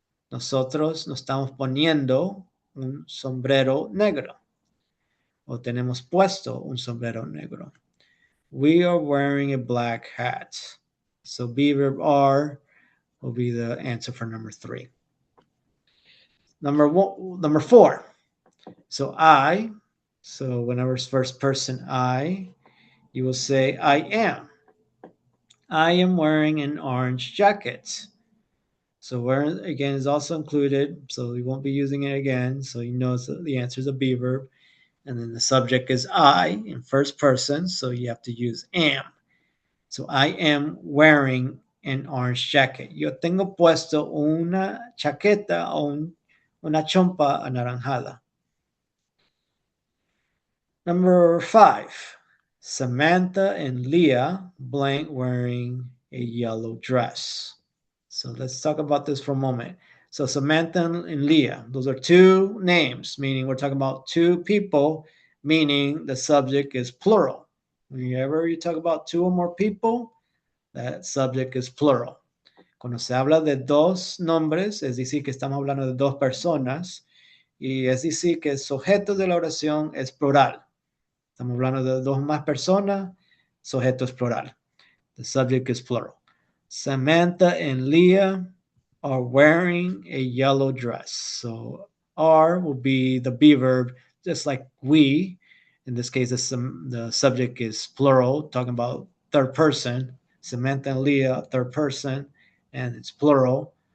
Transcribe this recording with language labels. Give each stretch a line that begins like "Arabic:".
Spanish: Nosotros nos estamos poniendo un sombrero negro. O tenemos puesto un sombrero negro.
English: We are wearing a black hat. So be verb are will be the answer for number 3. Number 4. So I. So whenever it's first person I, you will say I am. I am wearing an orange jacket. So wearing again is also included. So we won't be using it again. So you know the answer is a be verb. And then the subject is I in first person. So you have to use am. So I am wearing an orange jacket.
Spanish: Yo tengo puesto una chaqueta o una chompa anaranjada.
English: Number 5. Samantha and Leah blank wearing a yellow dress. So let's talk about this for a moment. So Samantha and Leah, those are 2 names, meaning we're talking about 2 people, meaning the subject is plural. Whenever you talk about 2 or more people, that subject is plural.
Spanish: Cuando se habla de 2 nombres, es decir, que estamos hablando de 2 personas, y es decir, que el sujeto de la oración es plural. Estamos hablando de 2 más personas, sujeto es plural.
English: The subject is plural. Samantha and Leah are wearing a yellow dress. So are will be the be verb, just like we. In this case, the subject is plural, talking about third person. Samantha and Leah, third person, and it's plural.